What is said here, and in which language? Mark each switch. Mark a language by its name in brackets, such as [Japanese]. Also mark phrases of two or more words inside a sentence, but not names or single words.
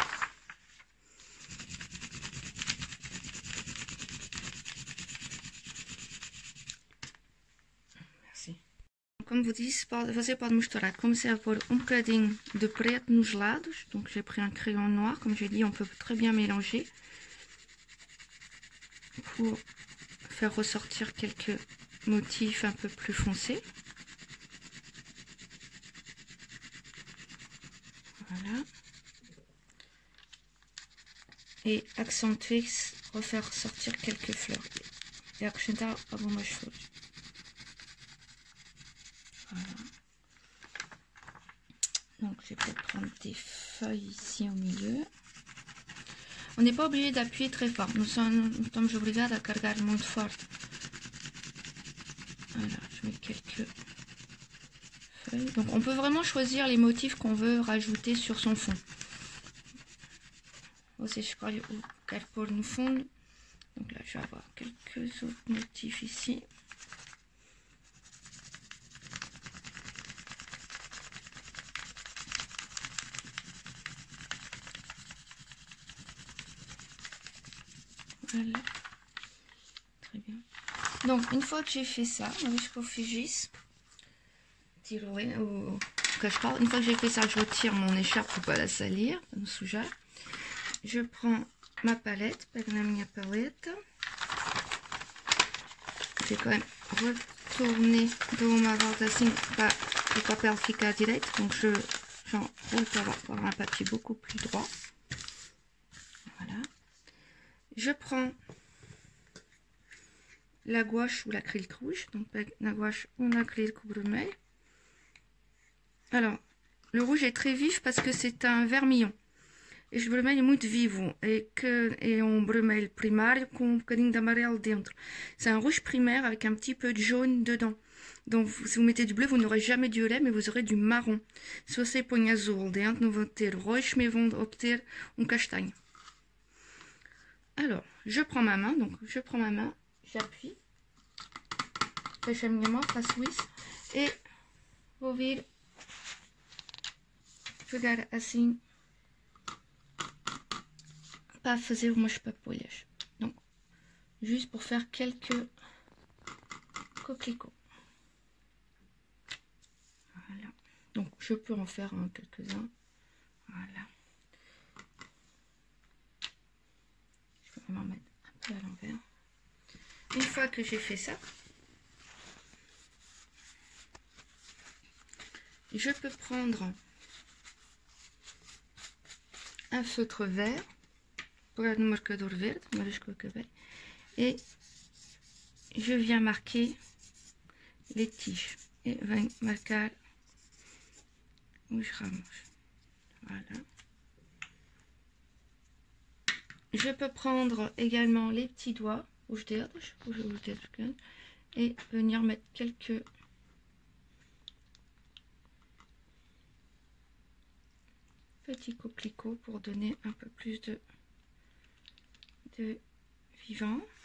[French] Merci. [Portuguese] Como vous disse, você pode misturar. Comecei a pôr um bocadinho de preto nos lados. [French] Donc j'ai pris un crayon noir. Comme j'ai dit, on peut très bien mélanger pour faire ressortir quelques motifs un peu plus foncés. Voilà. Et accentuer, refaire sortir quelques fleurs. [Portuguese] Et acrescentar algumas flores. [French] Voilà. Donc je vais peut-être prendre des feuilles ici au milieu. On n'est pas obligé d'appuyer très fort. Nous sommes obligés à [Portuguese] carregar muito forte. [French] Voilà, je mets quelques feuilles. Donc on peut vraiment choisir les motifs qu'on veut rajouter sur son fond. [Portuguese] Você escolhe o que quer pôr no fundo. [French] Donc là je vais avoir quelques autres motifs ici. Voilà. Très bien. Donc, une fois que j'ai fait ça, jusqu'au fugis, une fois que j'ai fait ça, je retire mon écharpe pour pas la salir, pas me sujar. Je prends ma palette, [Portuguese] pego na minha palette. [French] Je vais quand même retourner [Portuguese] de uma volta assim para o papel ficar direito. [French] Donc, j'enroule pour avoir un papier beaucoup plus droit. Voilà. Je prends la gouache ou l'acrylique rouge, donc la gouache ou l'acrylique vermelho. Alors, le rouge est très vif parce que c'est un vermillon. [Portuguese] E o vermelho é muito vivo, é um vermelho primário com um bocadinho de amarelo dentro. [French] C'est un rouge primaire avec un petit peu de jaune dedans. Donc, si vous mettez du bleu, vous n'aurez jamais du violet, mais vous aurez du marron. [Portuguese] Se você põe azul dentro, não vão ter roxo, mais vão obter um castanho. [French] Alors, je prends ma main, j'appuie, [Portuguese] fecho a minha mão, faço isso, e vou vir pegar assim para fazer umas papolhas. [French] Donc, juste pour faire quelques coquelicots. Voilà. Donc je peux en faire quelques-uns. Voilà. Je vais vraiment mettre un peu à l'envers. Une fois que j'ai fait ça, je peux prendre un feutre vert pour un [Portuguese] marcador verde, [French] et je viens marquer les tiges et viens marquer [Portuguese] os ramos. [French] Voilà. Je peux prendre également les petits doigts, et venir mettre quelques petits coquelicots pour donner un peu plus de vivant.